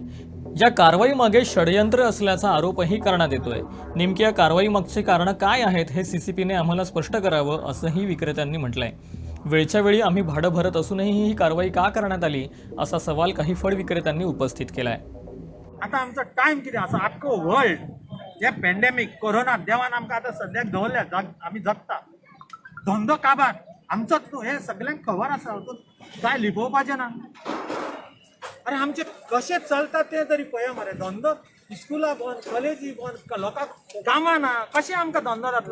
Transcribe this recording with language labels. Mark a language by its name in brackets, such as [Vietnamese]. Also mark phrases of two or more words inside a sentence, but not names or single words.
[Marathi] या कारवाईमागे षडयंत्र असल्याचा आरोपही करण्यात येतोय. नेमक्या कारवाईमागची कारणं काय आहेत हे CCPने आम्हाला स्पष्ट करावं असंही विक्रेत्यांनी म्हटलंय. वेळच्या वेळी आम्ही भाडं भरत असूनही ही कारवाई का करण्यात आली असा सवाल काही फळ विक्रेत्यांनी उपस्थित केलाय. [Konkani] आता आमचो टायम कितें आसा आख्खो वर्ल्ड हे पॅन्डेमीक कोरोना देवान आमकां आतां सद्याक दवरल्या आमी जगता धंदो काबार आमचोच न्हू हे सगळ्यांक खबर आसा काय लिपोवपाचें ना. अरे आमचे कशें चलता तें तरी पळया मरे धंदो स्कुलां बंद कॉलेजी बंद लोकांक कामां ना कशें आमकां धंदो जातलो.